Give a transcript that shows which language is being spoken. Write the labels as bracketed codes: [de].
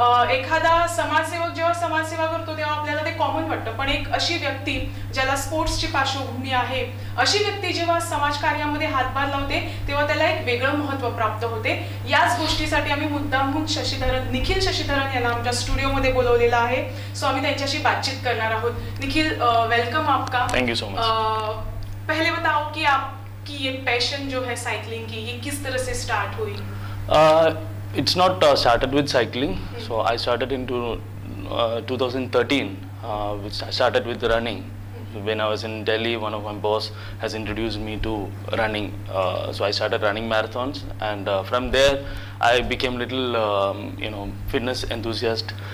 [mr] एखादा समाजसेवक जेव्हा समाजसेवा करतो तेव्हा आपल्याला ते कॉमन वाटतं, पण एक अशी व्यक्ती ज्याला स्पोर्ट्सची पार्श्वभूमी आहे, अशी व्यक्ती जेव्हा समाजकार्यामध्ये हातभार लावते तेव्हा त्याला एक वेगळं महत्त्व प्राप्त होते। याच गोष्टीसाठी आम्ही मुद्दामहून निखिल शशिधरन यांना आमच्या स्टुडिओमध्ये बोलवलेलं आहे। सो आम्ही त्यांच्याशी बातचीत करणार आहोत। [hi] निखिल, वेलकम आपका। [en] Thank you so much. [hi] पहले बताओ कि आपकी ये पैशन जो है साइकिलिंग की, ये किस तरह से स्टार्ट हुई? [en] It's not started with cycling. So I started in 2013, which I started with running. When I was in Delhi, one of my boss has introduced me to running. So I started running marathons, and from there I became little, fitness enthusiast.